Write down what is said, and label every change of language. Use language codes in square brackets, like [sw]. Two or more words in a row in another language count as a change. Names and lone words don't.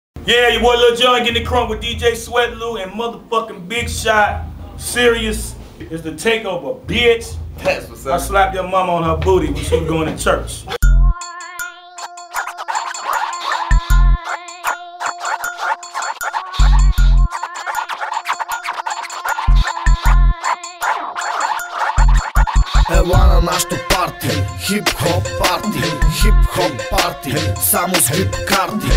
[en] Yeah, your boy Lil Jon getting it crunk with DJ Sweat Lou and motherfucking Big Shot. Serious is the takeover, bitch. That's what's up. I slapped your mama on her booty when she was going to church. [bg] Ела на нашото парти, хип-хоп парти, хип-хоп парти, само с вип карти.